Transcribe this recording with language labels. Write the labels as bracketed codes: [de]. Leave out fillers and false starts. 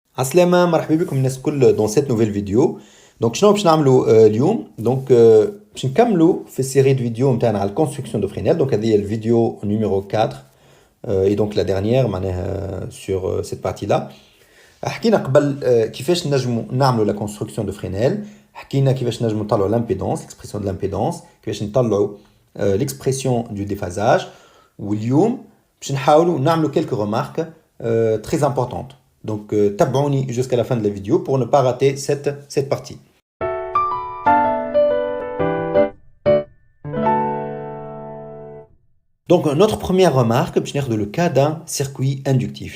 [ar] عسلامة مرحبا بكم الناس الكل [fr] dans cette nouvelle vidéo. [ar] Donc شنو باش نعملوا اليوم donc باش نكملوا في السيري دو فيديو نتاعنا على الكونستركسيون دو فرينيل. [fr] Donc [ar] هذه هي الفيديو [fr] numéro 4 et donc la dernière معناها sur cette partie là. [ar] حكينا قبل كيفاش نجموا نعملوا لا كونستركسيون دو فرينيل، حكينا كيفاش نجموا نطلعوا لامبيدونس [fr] l'expression de l'impédance، [ar] كيفاش نطلعوا [fr] l'expression du déphasage. [ar] واليوم باش نحاولوا نعملوا [fr] quelques remarques très importantes. Donc, tabouni jusqu'à la fin de la vidéo pour ne pas rater cette partie. Donc, notre première remarque, c'est le cas d'un circuit inductif.